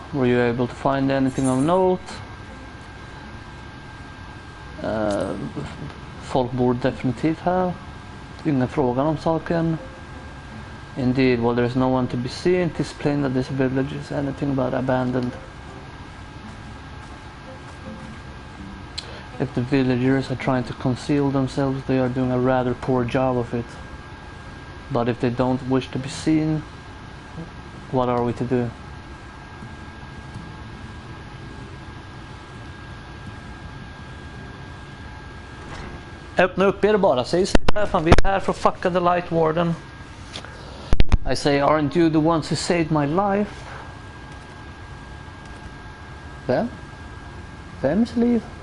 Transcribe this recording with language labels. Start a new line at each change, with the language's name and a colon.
English: Were you able to find anything of note?
Swedish: Folk bor definitivt här. Ingen frågan om saken.
English: Indeed, while there is no one to be seen, it is plain that this village is anything but abandoned. If the villagers are trying to conceal themselves, they are doing a rather poor job of it. But if they don't wish to be seen, what are we to do?
Swedish: Öppna upp er bara, säg fan, vi är här för att fucka
English: the light warden. I say, aren't you the ones who saved my life?
Swedish: Vem? Vems liv?